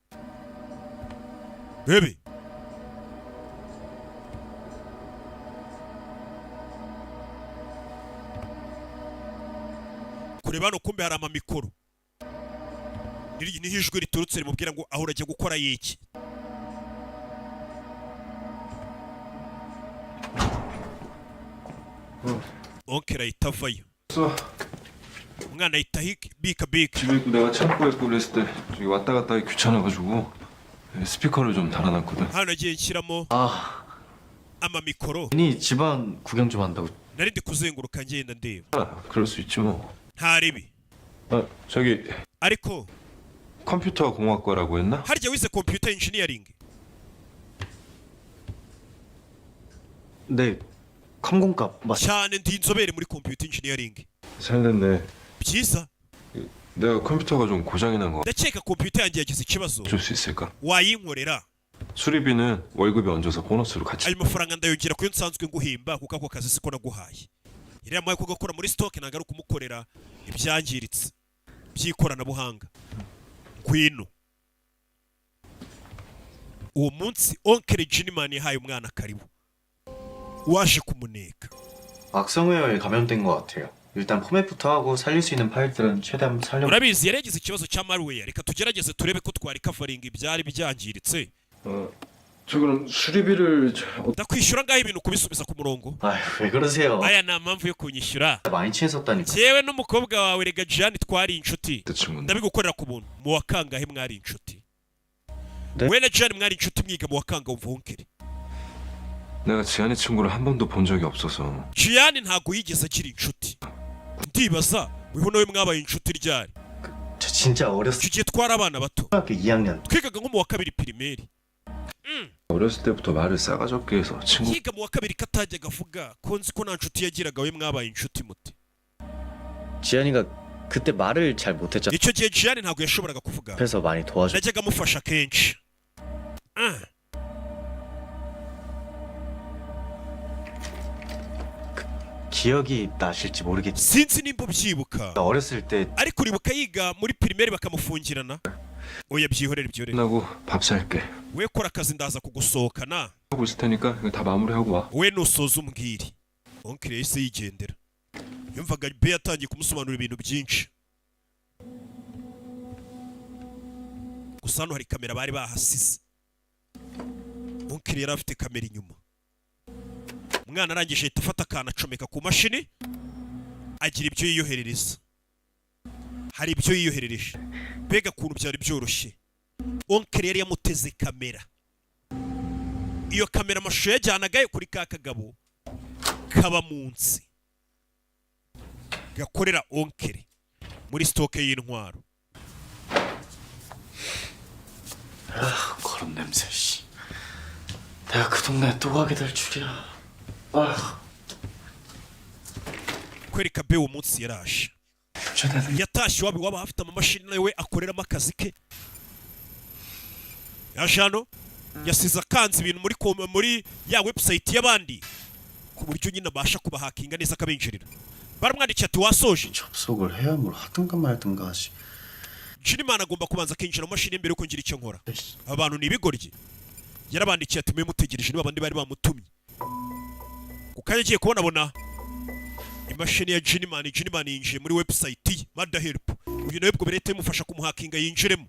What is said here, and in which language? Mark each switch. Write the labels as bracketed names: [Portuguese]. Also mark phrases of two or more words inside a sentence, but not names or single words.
[Kinyarwanda] bebe kureba hano kumbe hari amamikoro. niho ijwi riturutse rimubwira ngo aho urajya gukora iki? onkera ahita avayo. umwana ahita bika. [Korean] 집에 있고 내가 창고에 있고 그랬을 때 저기 왔다 갔다 하기 귀찮아가지고 스피커를 좀 달아놨거든. [Kinyarwanda] hano nagiye nshyiramo [Korean] 아, [Kinyarwanda] amamikoro [Korean] 괜히 집안 구경 좀 한다고. [Kinyarwanda] nari ndi kuzenguruka ngenda ndeba [Korean] 그럴 수 있지 뭐. [Kinyarwanda] nta ribi [Korean] 저기 [Kinyarwanda] ariko [Korean] 컴퓨터 공학과라고 했나? [Kinyarwanda] harya wize [English] computer engineering [Korean] 네, 컴공값 맞. [Kinyarwanda] cyane ndi inzobere muri [English] computer engineering [Korean] 잘 됐네. [Kinyarwanda] byiza [Korean] 내가 컴퓨터가 좀 고장이 난 거. [Kinyarwanda] ndakeka computer yanjye yagize ikibazo [Korean] 줄 수 있을까? [Kinyarwanda] wayinkorera [Korean] 수리비는 월급에 얹어서 보너스로 같이. [Kinyarwanda] ayo mafaranga ndayongera kuyo nsanzwe nguhimba kuko ako kazi siko naguhaye iriya mpaye ko gakora muri stock ntabwo ari ukumukorera ibyangiritse by'ikoranabuhanga ngwino uwo munsi onkere Jinimani yahaye umwana karibu waje kumuneka [Korean] 악성웨어에 감염된 것 같아요. 일단 포맷부터 하고 살릴 수 있는 파일들은 최대한 살려. [Kinyarwanda] urabizi yari yagize ikibazo cya malware reka tugerageze turebe ko twari covering ibyari byangiritse [Korean] 저 그럼 수리비를 [Kinyarwanda] ndakwishyura ngaho ibintu kubisubiza ku murongo [Korean] 아휴, 왜 그러세요? [Kinyarwanda] aya nta mpamvu yo kunyishyura [Korean] 많이 친했었다니까. [Kinyarwanda] jewe n'umukobwa wawe rega Jane twari inshuti [Korean] 그 친구는 [Kinyarwanda] ndabigukorera ku buntu mu wakangahe mwari inshuti [Korean] 네? [Kinyarwanda] we na Jane mwari inshuti mwiga mu wakanga umvunkere [Korean] 내가 지한이 친구를 한 번도 본 적이 없어서 [Kinyarwanda] Gianni ntago yigeze agira inshuti ndibaza weho nawe mwabaye inshuti ryari [Korean] 저 진짜 어렸을 [Kinyarwanda] icyo gihe twari abana bato [Korean] 때 2학년. [Kinyarwanda] twigaga nko mu wa kabiri pirimeri [Korean] 어렸을 때부터 말을 싸가지 없게 해서 친구 [Kinyarwanda] yiga mu wa kabiri katajyaga avuga ko nzi ko nta nshuti yagiraga we mwabaye inshuti muti [Korean] 지한이가 그때 말을 잘 못했잖아. [Kinyarwanda] icyo gihe Gianni ntago yashoboraga kuvuga [Korean] 그래서 많이 도와줘. [Kinyarwanda] najyaga amufasha kenshi [Korean] 기억이 나실지 모르겠지. [Kinyarwanda] sinzi nimba ubyibuka [Korean] 어렸을 때 [Kinyarwanda] ariko uribuka yiga muri pirimeri bakamufungirana oya byihorere ibyorere [Korean] 끝나고 밥 살게. [Kinyarwanda] we kora akazi ndaza kugusohokana [Korean] 하고 있을 테니까 이거 다 마무리하고 와. [Kinyarwanda] we nusoza umbwire onkire yahise yigendera yumvaga be yatangiye kumusobanurira ibintu byinshi gusa hano hari kamera bari bahasize onkire yari afite kamera inyuma umwana arangije ahita afata akantu acomeka ku mashini agira ibyo yiyoherereza hari ibyo yiyoherereje mbega ukuntu byari byoroshye onkire yari yamuteze kamera iyo kamera amashusho yajyanagayo kuri ka kagabo kaba munsi gakorera onkere muri stoke y'intwaro [Korean] 거름 냄새. 씨. 내가 그 동네에 또 가게 될 줄이야. 아, [Kinyarwanda] kwereka be uwo munsi yaraje yatashye iwabo iwabo hafite amamashini nawe akoreramo akazi ke yaje hano yasize akanze ibintu muri ya website y'abandi ku buryo nyine abasha kubahakinga neza akabinjirira baramwandikiye ati wasoje [Korean] 접속을 해야 뭘 하든가 말든가 하지. [Kinyarwanda] Jinimani agomba kubanza akinjira mu mashini mbere yuko ngira icyo nkora abantu ni ibigoryi yarabandikiye ati mwe mutegereje niba abandi bari bamutumye ku kanya agiye kubonabona imashini ya Jinimani yinjiye muri website ye Mada Help uyu nawe bwo berete mufasha kumuhakinga yinjiremo